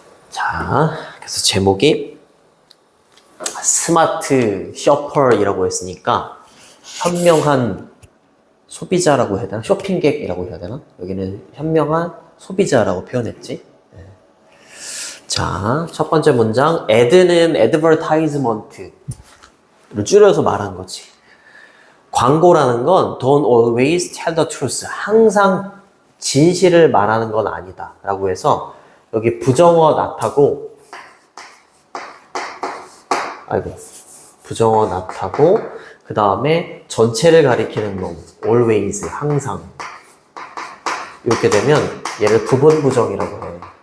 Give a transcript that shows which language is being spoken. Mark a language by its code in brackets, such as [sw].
[ko] 자, 그래서 제목이 스마트 쇼퍼이라고 했으니까, 현명한 소비자라고 해야 되나? 쇼핑객이라고 해야 되나? 여기는 현명한 소비자라고 표현했지. 자, 첫 번째 문장. ad는 advertisement를 줄여서 말한 거지. 광고라는 건 [en] don't always tell the truth. [ko] 항상 진실을 말하는 건 아니다. 라고 해서 여기 부정어 not하고 부정어 not하고 그 다음에 전체를 가리키는 놈 always, 항상 이렇게 되면 얘를 부분부정이라고 해.